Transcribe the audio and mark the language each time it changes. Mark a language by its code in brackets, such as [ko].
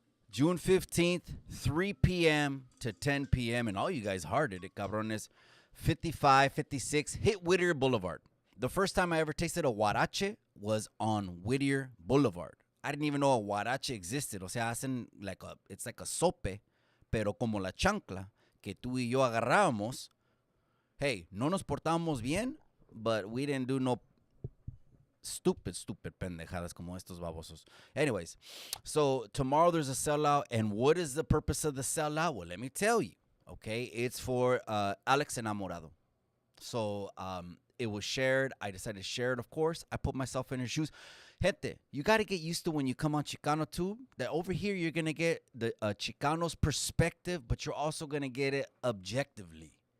[en] June 15th, 3 p.m. to 10 p.m. And all you guys hearted it, cabrones. 5556, hit Whittier Boulevard. The first time I ever tasted a huarache was on Whittier Boulevard. I didn't even know a huarache existed. [es] O sea, hacen [en] it's like a sope. [es] Pero como la chancla que tú y yo agarrábamos, [en] hey, [es] no nos portábamos bien, [en] but we didn't do no stupid [es] pendejadas como estos babosos. [en] Anyways, so tomorrow there's a sellout, and what is the purpose of the sellout? Well, let me tell you, okay? It's for Alex Enamorado. So it was shared. I decided to share it, of course. I put myself in her shoes. Gente, you got to get used to when you come on Chicano Tube that over here you're going to get the Chicano's perspective, but you're also going to get it objectively.